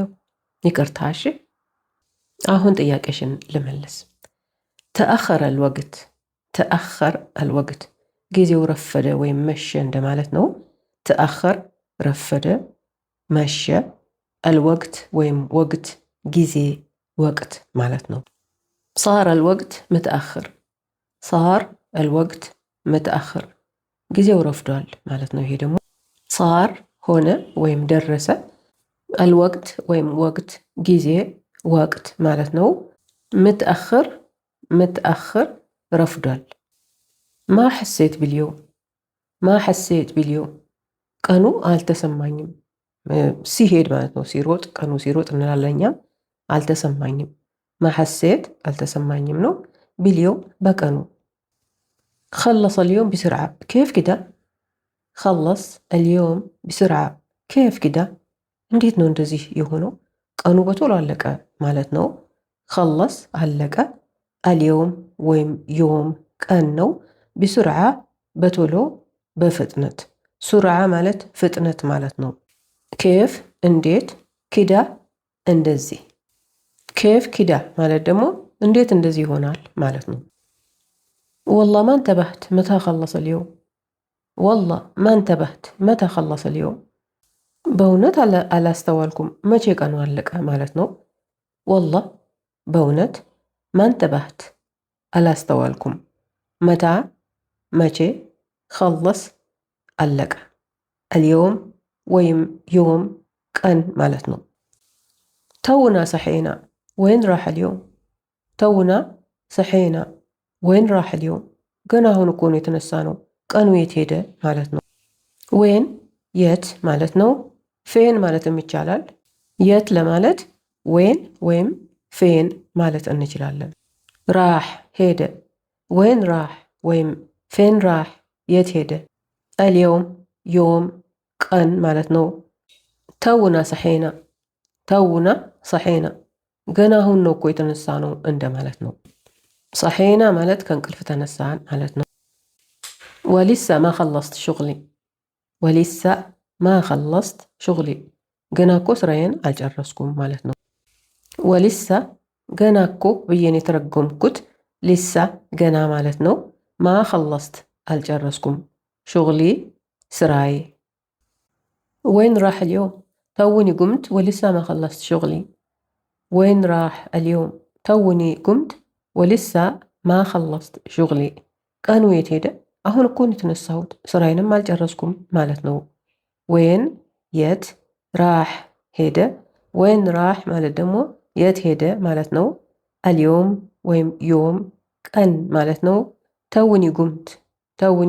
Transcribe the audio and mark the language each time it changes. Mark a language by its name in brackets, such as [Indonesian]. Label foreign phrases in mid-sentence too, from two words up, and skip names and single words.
[Amharic] ይቅርታ እሺ። አሁን ጥያቄሽን ልመልስ። [Arabic] تأخر الوقت تأخر الوقت [Amharic] ጊዜው ረፈደ ወይም መሸ እንደማለት ነው። ተአኸር ረፈደ፣ መሸ። አልወቅት ወይም ወቅት ጊዜ ወቅት ማለት ነው። [Arabic] صار الوقت متأخر صار الوقت متأخر [Amharic] ጊዜው ረፍዷል ማለት ነው። ይሄ ደግሞ صار ሆነ ወይም ደረሰ፣ الوقت ወይም ወቅት ጊዜ ወቅት ማለት ነው። [Arabic] متأخر متأخر [Amharic] ረፍዷል። [Arabic] ما حسيت باليوم ما حسيت باليوم [Amharic] ቀኑ አልተሰማኝም። ሲሄድ ማለት ነው። ሲሮጥ ቀኑ ሲሮጥ እንላለን እኛ። አልተሰማኝም [Arabic] ما حسيت [Amharic] አልተሰማኝም ነው። باليوم በቀኑ [Arabic] خلص اليوم بسرعة كيف كده خلص اليوم بسرعة كيف كده [Amharic] እንዴት ነው እንደዚህ የሆነው? ቀኑ በቶሎ አለቀ ማለት ነው። خلص አለቀ። اليوم ወይም يوم ቀን ነው። بسرعة በቶሎ በፍጥነት። ሱርዓ ማለት ፍጥነት ማለት ነው። ኬፍ እንዴት፣ ኪዳ እንደዚህ። [Arabic] كيف كده [Amharic] ማለት ደግሞ እንዴት እንደዚህ ይሆናል ማለት ነው። [Arabic] والله ما انتبهت متى خلص اليوم والله ما انتبهت متى خلص اليوم [Amharic] በእውነት አላስተዋልኩም መቼ ቀኑ አለቀ ማለት ነው። والله በእውነት [Arabic] ما انتبهت [Amharic] አላስተዋልኩም متى መቼ خلص አለቀ። اليوم ወይም يوم ቀን ማለት ነው። [Arabic] تونا صحينا وين راح اليوم تونا صحينا وين راح اليوم [Amharic] ገና አሁን እኮ ነው የተነሳ ነው፣ ቀኑ የት ሄደ ማለት ነው። ወይን የት ማለት ነው። ፌን ማለትም ይቻላል። የት ለማለት ወይን ወይም ፌን ማለት እንችላለን። ራህ ሄደ፣ [Arabic] وين راح [Amharic] ወይም [Arabic] فين راح [Amharic] የት ሄደ። اليوم يوم ቀን ማለት ነው። [Arabic] تونا صحينا تونا صحينا [Amharic] ገና አሁን ነው እኮ የተነሳ ነው እንደማለት ነው። ሰሒና ማለት ከእንቅልፍ ተነሳን ማለት ነው። [Arabic] ولسه ما خلصت شغلي ولسه ما خلصت شغلي [Amharic] ገና እኮ ስራዬን አልጨረስኩም ማለት ነው። ወሊሳ ገና እኮ ብዬን የተረጎምኩት ሊሳ ገና ማለት ነው። [Arabic] ما خلصت [Amharic] አልጨረስኩም ሹግሊ ስራዬ። [Arabic] وين راح اليوم؟ توني قمت ولسه ما خلصت شغلي. وين راح اليوم؟ توني قمت ولسه ما خلصت شغلي። [Amharic] ቀኑ የት ሄደ? አሁን እኮ ነው የተነሳሁት ስራዬንም አልጨረስኩም ማለት ነው። ወይን የት፣ ራህ ሄደ። [Arabic] وين راح [Amharic] ማለት ደግሞ የት ሄደ ማለት ነው። አልዮም ወይም ዮም ቀን ማለት ነው። [Arabic] توني قمت፣ [Amharic] ተውኒ